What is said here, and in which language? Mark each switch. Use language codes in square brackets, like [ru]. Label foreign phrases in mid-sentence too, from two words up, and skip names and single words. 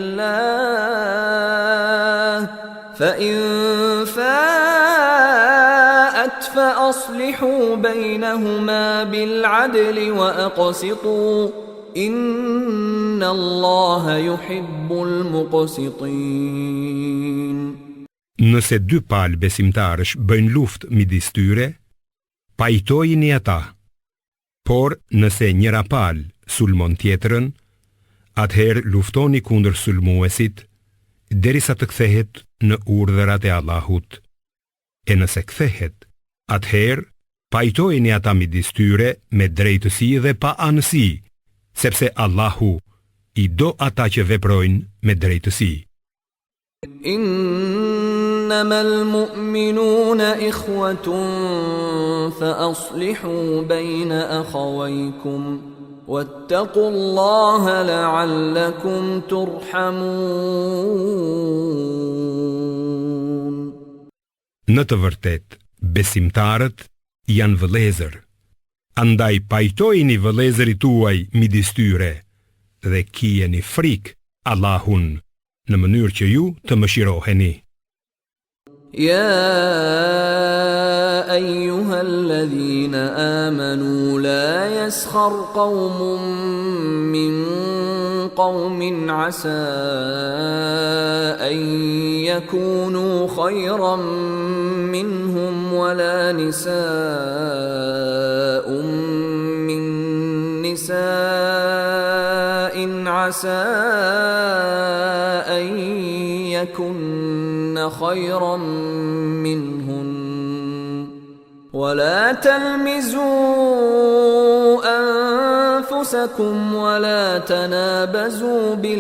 [ar] اللَّهِ فَإِن فَاءَتْ فَأَصْلِحُوا بَيْنَهُمَا بِالْعَدْلِ وَأَقْسِطُوا إِنَّ اللَّهَ يُحِبُّ الْمُقْسِطِينَ. [sq] Nëse dy palë besimtarësh bëjnë luftë midis tyre, pajtojini ata. Por nëse njëra palë sulmon tjetrën, atëherë luftoni kundër sulmuesit derisa të kthehet në urdhërat e Allahut. E nëse kthehet, atëherë pajtojini ata midis tyre me drejtësi dhe pa anësi, sepse Allahu i do ata që veprojnë me drejtësi. [ar] إنما المؤمنون إخوة فأصلحوا بين أخويكم واتقوا الله لعلكم ترحمون. [sq] Në të vërtet, besimtarët janë vëllezër. Andaj pajtojini vëllezërit tuaj midis tyre dhe kijeni frikë Allahun në mënyrë që ju të mëshiroheni. [ar] يا أيها الذين آمنوا لا يسخر قوم من قوم عسى أن يكونوا خيرا منهم ولا نساء من نساء عسى أن يكن خيرا منهن ولا تلمزوا أنفسكم ولا تنابزوا